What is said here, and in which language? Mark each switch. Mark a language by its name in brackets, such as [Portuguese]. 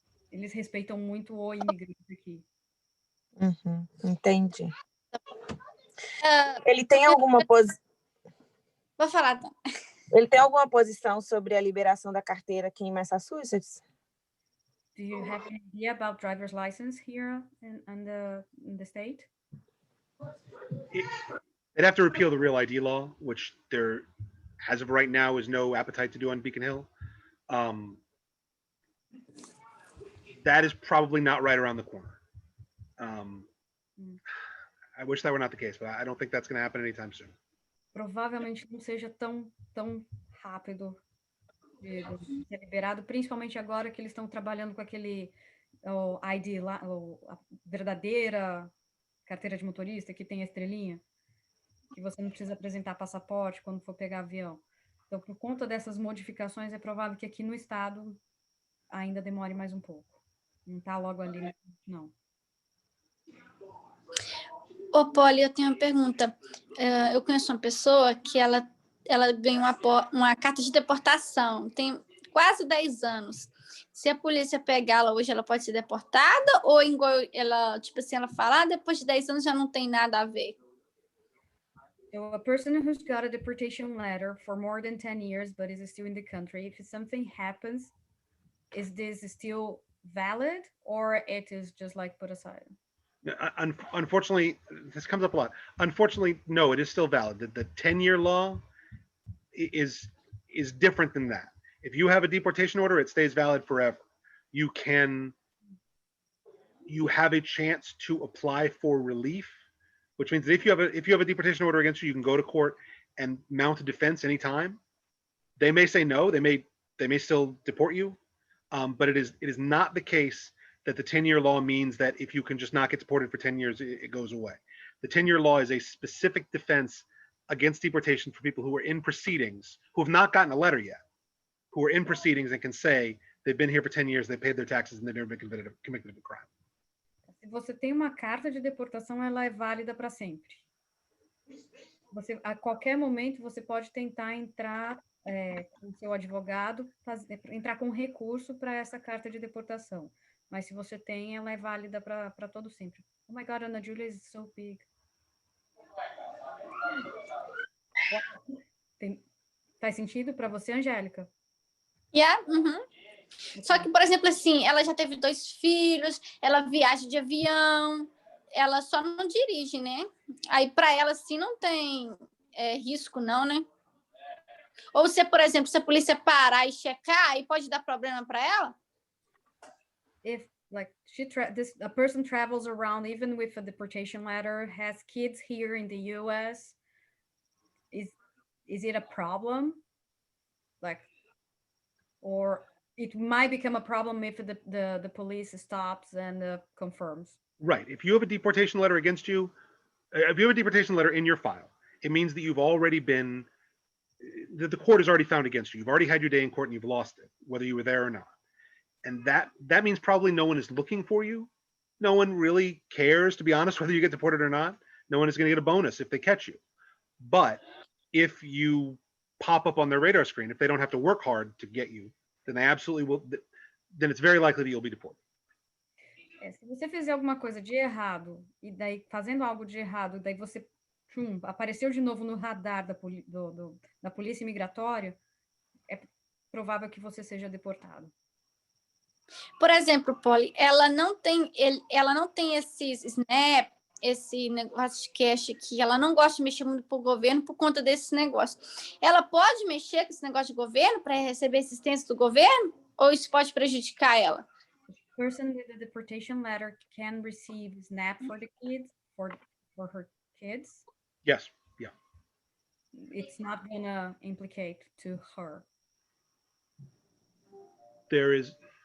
[Portuguese] Eles respeitam muito o imigrante aqui. Entendi. Ele tem alguma posição? Vou falar, então. Ele tem alguma posição sobre a liberação da carteira aqui em Massachusetts? [English] Do you have an idea about driver's license here in the state? They'd have to repeal the Real ID law, which there, as of right now, is no appetite to do on Beacon Hill. That is probably not right around the corner. I wish that were not the case, but I don't think that's going to happen anytime soon. [Portuguese] Provavelmente não seja tão rápido de ser liberado, principalmente agora que eles estão trabalhando com aquele ID lá, a verdadeira carteira de motorista, que tem a estrelinha, que você não precisa apresentar passaporte quando for pegar avião. Então, por conta dessas modificações, é provável que aqui no estado ainda demore mais um pouco. Não está logo ali, não. Ô, Polly, eu tenho uma pergunta. Eu conheço uma pessoa que ela ganhou uma carta de deportação, tem quase 10 anos. Se a polícia pegá-la hoje, ela pode ser deportada? Ou ela, tipo assim, ela fala, depois de 10 anos já não tem nada a ver? [English] So a person who's got a deportation letter for more than 10 years, but is still in the country, if something happens, is this still valid or it is just like put aside? Unfortunately, this comes up a lot. Unfortunately, no, it is still valid. The 10-year law is different than that. If you have a deportation order, it stays valid forever. You have a chance to apply for relief, which means that if you have a deportation order against you, you can go to court and mount a defense anytime. They may say no, they may still deport you, but it is not the case that the 10-year law means that if you can just not get deported for 10 years, it goes away. The 10-year law is a specific defense against deportation for people who are in proceedings, who have not gotten a letter yet, who are in proceedings and can say they've been here for 10 years, they paid their taxes, and they've never been convicted of a crime. [Portuguese] Se você tem uma carta de deportação, ela é válida para sempre. A qualquer momento, você pode tentar entrar com seu advogado, entrar com recurso para essa carta de deportação. Mas se você tem, ela é válida para todo sempre. [English] Oh my God, Ana Julia is so big. [Portuguese] Faz sentido para você, Angélica? Yeah, Só que, por exemplo, assim, ela já teve 2 filhos, ela viaja de avião, ela só não dirige, né? Aí, para ela, assim, não tem risco, não, né? Ou se, por exemplo, se a polícia parar e checar, aí pode dar problema para ela? [English] If, like, a person travels around, even with a deportation letter, has kids here in the U.S., is it a problem? Like, or it might become a problem if the police stops and confirms. Right. If you have a deportation letter against you, if you have a deportation letter in your file, it means that you've already been, that the court has already found against you. You've already had your day in court and you've lost it, whether you were there or not. And that means probably no one is looking for you. No one really cares, to be honest, whether you get deported or not. No one is going to get a bonus if they catch you. But if you pop up on their radar screen, if they don't have to work hard to get you, then they absolutely will, then it's very likely that you'll be deported. [Portuguese] Se você fizer alguma coisa de errado, e daí fazendo algo de errado, daí você apareceu de novo no radar da polícia imigratória, é provável que você seja deportado. Por exemplo, Polly, ela não tem esses SNAP, esse negócio de cash aqui, ela não gosta de mexer muito pro governo por conta desse negócio. Ela pode mexer com esse negócio de governo para receber assistência do governo? Ou isso pode prejudicar ela? [English] The person with a deportation letter can receive SNAP for the kids, for her kids? Yes, yeah. It's not gonna implicate to her. There is...